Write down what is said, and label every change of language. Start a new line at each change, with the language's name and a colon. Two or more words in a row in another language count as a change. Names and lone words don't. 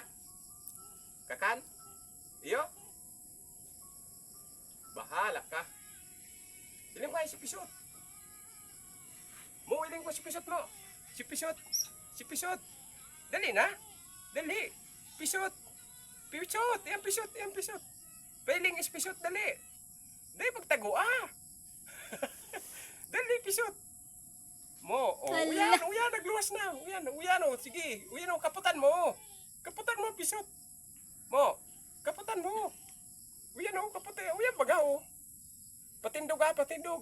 Bikol: Kakan? Iyo? Bahala ka. Iling ko ay si Pisot. Mo, iling ko si Pisot mo. Si Pisot. Si Pisot. Dali na. Dali. Pisot. Pisot. Yan Pisot. Yan Pisot. Pailing is Pisot. Dali. Dali pagtago ah. Dali Pisot. Mo. Oh, Ala. uyan. Nagluwas na. Uyan. Oh. Sige. Uyan oh. Kaputan mo. Kaputan mo Pisot. Mo. Kaputan mo. Uyan oh. Kaputan. Uyan baga oh. Patindog ah. Patindog.